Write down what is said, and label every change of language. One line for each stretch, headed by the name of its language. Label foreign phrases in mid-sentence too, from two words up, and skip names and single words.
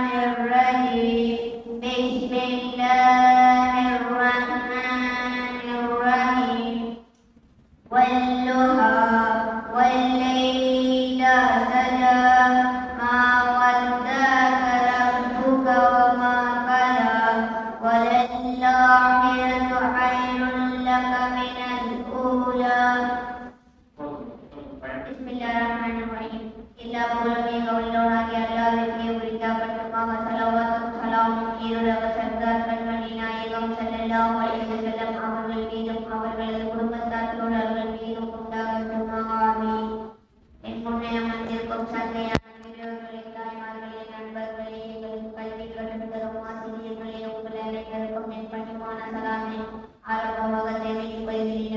Arabic: الرجيم بسم الله الرحمن الرحيم والضحى والليل إذا سجى ما ودعك ربك وما قلى وللآخرة خير لك من الأولى
Tamil: எல்லா புகழுமே கவுளோனாகிய அல்லாஹ்விற்கே உரித்தாகட்டுமாக. ஸலவாத்தும் ஸலாமும் ஈருலக சர்தார் கண்மணி நாயகம்
Arabic: صلى الله عليه وسلم
Tamil: அவர்கள் மீதும் அவர்களது குடும்பத்தார் தோழர்கள் மீதும் உண்டாகட்டுமாக. ஆமீன். என் முன்னே அமர்ந்திருக்கும் சங்கையான பெரியோர்களே, தாய்மார்களே, நண்பர்களே, எங்களுக்கு கல்வி கற்றுத் தரும் ஆசிரியர்களே, உங்கள் அனைவருக்கும் என் பணிவான சலாமை ஆரம்பமாக தெரிவித்துக் கொள்கிறேன்.